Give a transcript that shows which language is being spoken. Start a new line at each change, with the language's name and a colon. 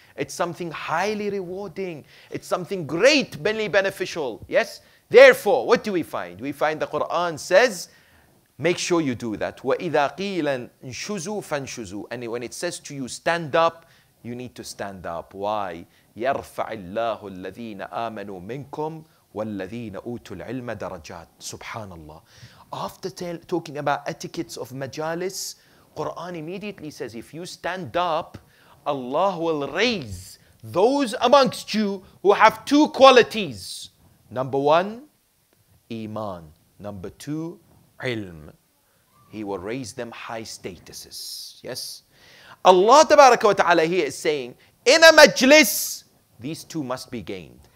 English: It's something highly rewarding. It's something great, very beneficial. Yes? Therefore, what do we find? We find the Quran says, make sure you do that.
Arabic: وَإِذَا قِيلًا انشُزُوا فَانشُزُوا.
English: And when it says to you, stand up, you need to stand up. Why?
Arabic: يَرْفَعِ اللَّهُ الَّذِينَ آمَنُوا مِنْكُمْ وَالَّذِينَ أُوتُوا الْعِلْمَ دَرَجَاتٍ. Subhanallah.
English: After talking about etiquettes of majalis, Quran immediately says, if you stand up, Allah will raise those amongst you who have two qualities. Number one, Iman. Number two, ilm. He will raise them high statuses. Yes. Allah Tabaraka wa Ta'ala here is saying, in a majlis, these two must be gained.